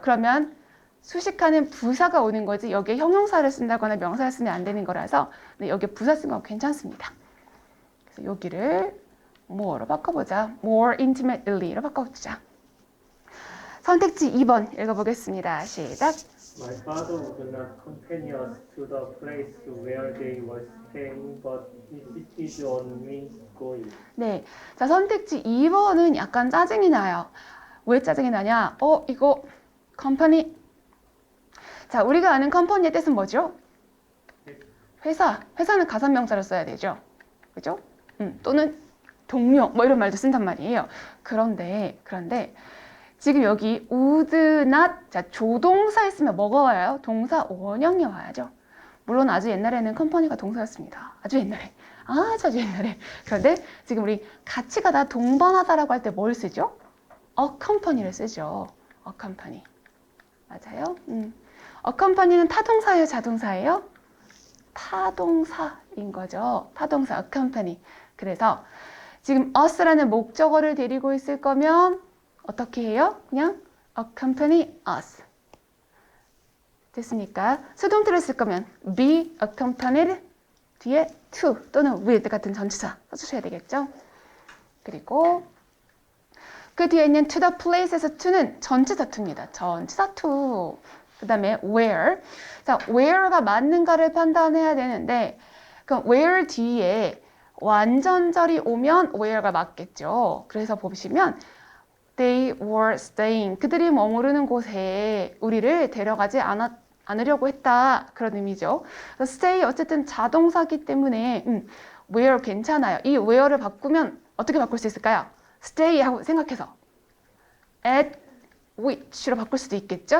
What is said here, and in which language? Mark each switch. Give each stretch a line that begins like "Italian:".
Korean: 그러면 수식하는 부사가 오는 거지 여기에 형용사를 쓴다거나 명사를 쓰면 안 되는 거라서 네, 여기에 부사 쓴 건 괜찮습니다. 그래서 여기를 more로 바꿔보자.
English: more intimately
Korean: 로 바꿔보자. 선택지 2번 읽어보겠습니다. 시작.
English: My father would not accompany us to the place where they were staying, but insisted on me going.
Korean: 네, 자 선택지 2번은 약간 짜증이 나요. 왜 짜증이 나냐? 이거 컴퍼니. 자, 우리가 아는 컴퍼니의 뜻은 뭐죠? 회사. 회사는 가산명사를 써야 되죠. 그죠? 또는 동료 뭐 이런 말도 쓴단 말이에요. 그런데 지금 여기
English: would not
Korean: 자 조동사 있으면 뭐가 와요? 동사 원형이 와야죠. 물론 아주 옛날에는 컴퍼니가 동사였습니다. 아주 옛날에. 아주 옛날에. 그런데 지금 우리 같이 가다 동반하다라고 할 때 뭘 쓰죠? accompany를 쓰죠. accompany. 맞아요? accompany는 타동사예요, 자동사예요? 타동사인 거죠. 타동사 accompany. 그래서 지금 us라는 목적어를 데리고 있을 거면 어떻게 해요? 그냥
English: accompany us.
Korean: 됐습니까? 수동태를 쓸 거면
English: be accompanied
Korean: 뒤에 to 또는 with 같은 전치사 써주셔야 되겠죠? 그리고 그 뒤에 있는
English: to the place
Korean: 에서 to는 전치사 to입니다. 전치사 to. 그 다음에 where. 자, where가 맞는가를 판단해야 되는데 그럼 where 뒤에 완전절이 오면 where가 맞겠죠. 그래서 보시면
English: they were staying.
Korean: 그들이 머무르는 곳에 우리를 데려가지 않으려고 했다. 그런 의미죠. stay 어쨌든 자동사기 때문에 where 괜찮아요. 이 where를 바꾸면 어떻게 바꿀 수 있을까요? stay 하고 생각해서
English: at which
Korean: 로 바꿀 수도 있겠죠.